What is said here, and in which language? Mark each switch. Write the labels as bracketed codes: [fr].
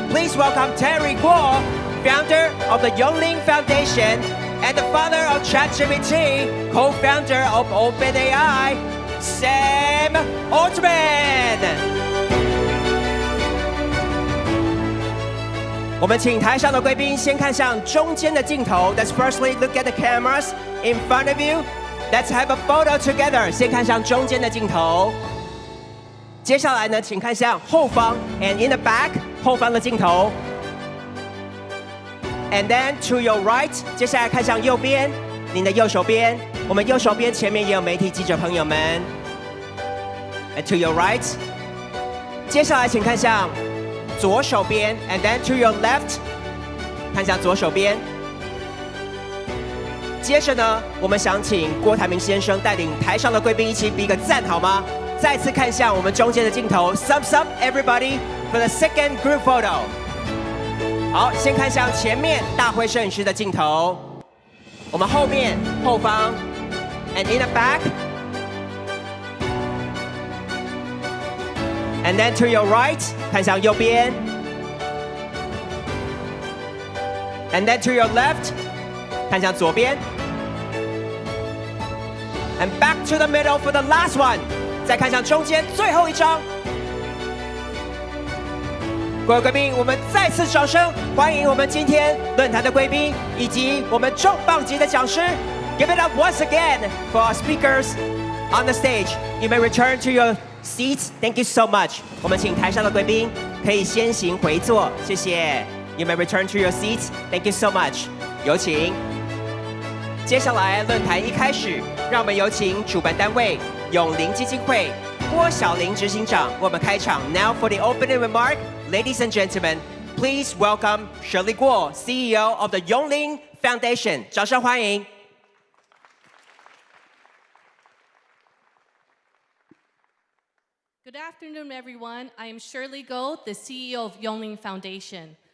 [en] please welcome Terry Guo, founder of the Yongling Foundation and the father of ChatGPT, co-founder of OpenAI, Sam Altman。 [zh] 我们请台上的贵宾先看向中间的镜头。 [en] Let's firstly look at the cameras in front of you. Let's have a photo together. [zh] 先看向中间的镜头。接下来呢，请看向后方 [en] and in the back [zh] 后方的镜头。 [en] And then to your right， [zh] 接下来看向右边，您的右手边。我们右手边前面也有媒体记者朋友们。 [en] And to your right， [zh] 接下来请看向左手边 [en] and then to your left， [zh] 看向左手边。接着呢，我们想请郭台铭先生带领台上的贵宾一起比个赞，好吗？再次看向我们中间的镜头 [en] ，Thumbs up everybody for the second group photo。 [zh] 好，先看向前面大辉摄影师的镜头，我们后面后方 ， [en] and in the back。 And then to your right， [zh] 看向右边。 [en] And then to your left， [zh] 看向左边。 [en] And back to the middle for the last one， [zh] 再看向中间最后一张。各位贵宾，我们再次掌声欢迎我们今天论坛的贵宾以及我们重磅级的讲师。 [en] Give it up once again for our speakers on the stage. You may return to your seats. Thank you so much. [zh] 我们请台上的贵宾可以先行回座，谢谢。 [en] You may return to your seats. Thank you so much. [zh] 有请。接下来论坛一开始，让我们有请主办单位永龄基金会郭小玲执行长为我们开场。 [en] Now for the opening remark, ladies and gentlemen, please welcome Shirley Guo, CEO of the Yongling Foundation. [zh] 掌声欢迎。 [en] Good afternoon, everyone. I am Shirley Guo, the CEO of Yongling Foundation.